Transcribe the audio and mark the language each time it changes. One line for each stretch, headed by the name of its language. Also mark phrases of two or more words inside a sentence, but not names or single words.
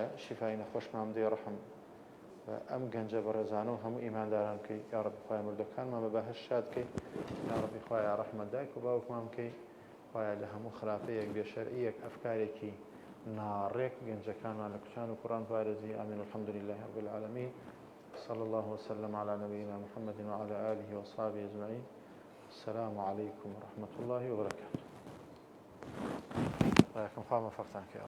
Central Kurdish: شیفای نەخۆشمان بدەی ڕەحم ئەم گەنجە بەڕێزانە و هەموو ئیمانداران بکەی یا ڕەبی خوایە مردەکانمان بە بەهەشت شاد بکەی یا ڕەبی خوایە ڕەحمەت دایک و باوکمان بکەی خوایە لە هەموو خراپەیەک بێشەرعیەک ئەفکارێکی ناڕێک گەنجەکانمان لە کوچان و کوڕان پارێزی ئامین
Arabic: والحەمدولله رب العالمین صلى الله وسلم على نبينا محمد وعلى آله وأصحابه أجمعين. السلام عليكم ورحمة الله وبركاته. وياكم خير، وفقتك يا